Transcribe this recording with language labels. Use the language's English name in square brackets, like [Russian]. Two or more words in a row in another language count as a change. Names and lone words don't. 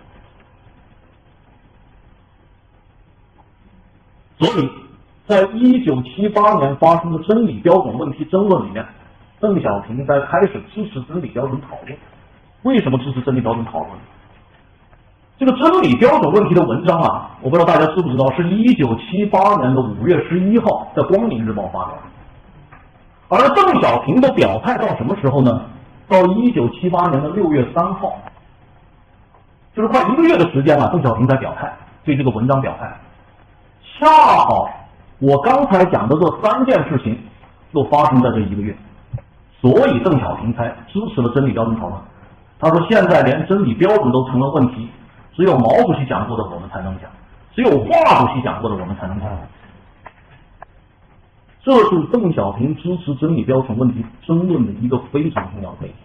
[Chinese] 所以在1978年發生的真理標準問題爭論裡面，鄧小平在開始支持真理標準討論。為什麼支持真理標準討論？這個真理標準問題的文章啊，我不知道大家知不知道，是1978年的5月11號在《光明日報》發表的。而鄧小平的表態到什麼時候呢？到1978年的6月3號， 就是快1个月的时间了，邓小平才表态，对这个文章表态。恰好我刚才講的這3件事情都發生在這 1個月，所以鄧小平才支持了真理標準討論。他說現在連真理標準都成了問題，只有毛主席講過的我們才能講，只有華主席講過的我們才能講。這是鄧小平支持真理標準問題爭論的一個非常重要的背景。